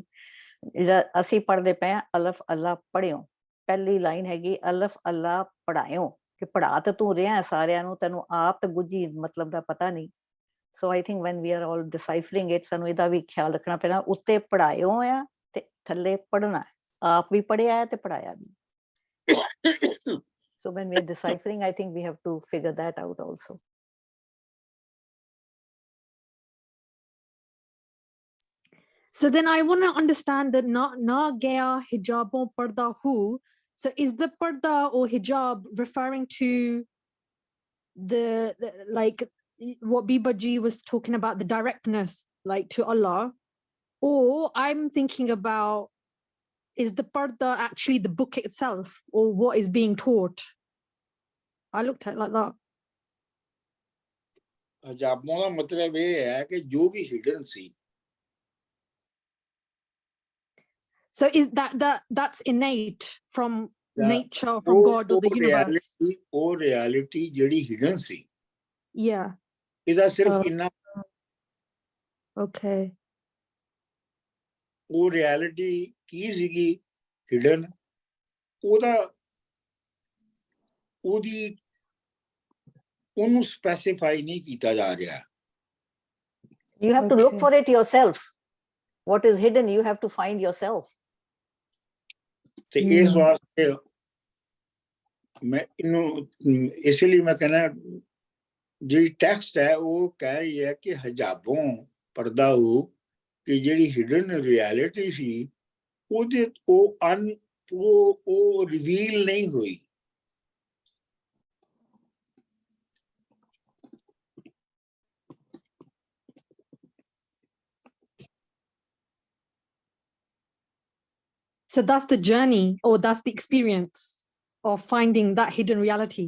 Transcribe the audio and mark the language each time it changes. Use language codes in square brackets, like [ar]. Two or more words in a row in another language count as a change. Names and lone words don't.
[pa] ਜਿਹੜਾ ਅਸੀਂ ਪੜ੍ਹਦੇ ਪਏ ਹਾਂ ਅਲਫ ਅੱਲਾ ਪੜ੍ਹਿਓ, ਪਹਿਲੀ ਲਾਈਨ ਹੈਗੀ ਅਲਫ ਅੱਲਾ ਪੜ੍ਹਾਇਓ, ਕਿ ਪੜ੍ਹਾ ਤਾਂ ਤੂੰ ਰਿਹਾ ਸਾਰਿਆਂ ਨੂੰ, ਤੈਨੂੰ ਆਪ ਤਾਂ ਗੁੱਝੀ ਮਤਲਬ ਦਾ ਪਤਾ ਨਹੀਂ। [en] so I think when we are all deciphering it, [pa] ਸਾਨੂੰ ਇਹਦਾ ਵੀ ਖਿਆਲ ਰੱਖਣਾ ਪੈਣਾ, ਉੱਤੇ ਪੜ੍ਹਾਇਓ ਆ ਤੇ ਥੱਲੇ ਪੜ੍ਹਨਾ, ਆਪ ਵੀ ਪੜ੍ਹਿਆ ਹੈ ਤੇ ਪੜ੍ਹਾਇਆ ਵੀ। [en] So when we are deciphering, I think we have to figure that out also. So then I want to understand that [pa] ਨਾ ਗਿਆ ਹਿਜਾਬੋਂ ਪਰਦਾ ਹੂ. [en] So is the parda or hijab referring to the like what Bibaji was talking about, the directness like to Allah? Or I'm thinking about, is the parda actually the book itself or what is being taught? I looked at it like that. [pa] ਹਜਾਬਾਂ ਦਾ ਮਤਲਬ ਇਹ ਹੈ ਕਿ ਜੋ ਵੀ ਹਿਡਨ ਸੀ। [en] So is that's innate from nature, from God or the universe? [pa] ਉਹ ਰਿਐਲਿਟੀ ਜਿਹੜੀ ਹਿਡਨ ਸੀ, [en] Yeah. [pa] ਇਹਦਾ ਸਿਰਫ ਇੰਨਾ, [en] Okay. [pa] ਉਹ ਰਿਐਲਿਟੀ ਕੀ ਸੀਗੀ ਹਿਡਨ, ਉਹਨੂੰ ਸਪੈਸੀਫਾਈ ਨਹੀਂ ਕੀਤਾ ਜਾ ਰਿਹਾ। [en] You have to look for it yourself. What is hidden, you have to find yourself. [pa] ਤੇ ਇਸ ਵਾਸਤੇ [hi] मैं इन्हों इसलिए मैं कहना जी टेक्स्ट है वो कह रही है कि हिजाबों पर्दा हो कि जी [en] hidden reality [hi] सी वो रिवील नहीं हुई। [en] So that's the journey, or that's the experience of finding that hidden reality.